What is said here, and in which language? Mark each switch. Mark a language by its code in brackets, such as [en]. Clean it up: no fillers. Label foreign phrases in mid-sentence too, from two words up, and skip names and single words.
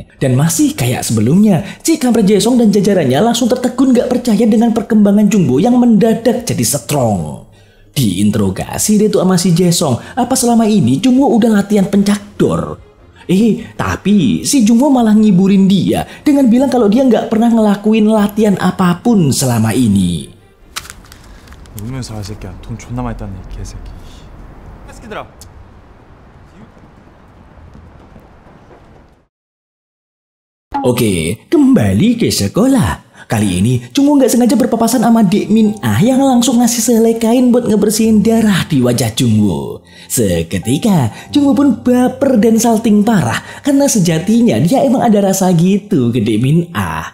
[id] Dan masih kayak sebelumnya, si kampret Jaesong dan jajarannya langsung tertegun gak percaya dengan perkembangan Jungwoo yang mendadak jadi strong. Diinterogasi deh tuh sama si Jaesong, apa selama ini Jungwoo udah latihan pencakdor? Tapi si Jungwoo malah ngiburin dia dengan bilang kalau dia gak pernah ngelakuin latihan apapun selama ini. [ko] 울면서 할 새끼야. 돈 존나 많이 땄네, 개새끼. 새끼들아. [id] Oke, kembali ke sekolah. Kali ini Jungwoo gak sengaja berpapasan sama Dek Min Ah yang langsung ngasih sehelai kain buat ngebersihin darah di wajah Jungwoo. Seketika Jungwoo pun baper dan salting parah karena sejatinya dia emang ada rasa gitu ke Dek Min Ah.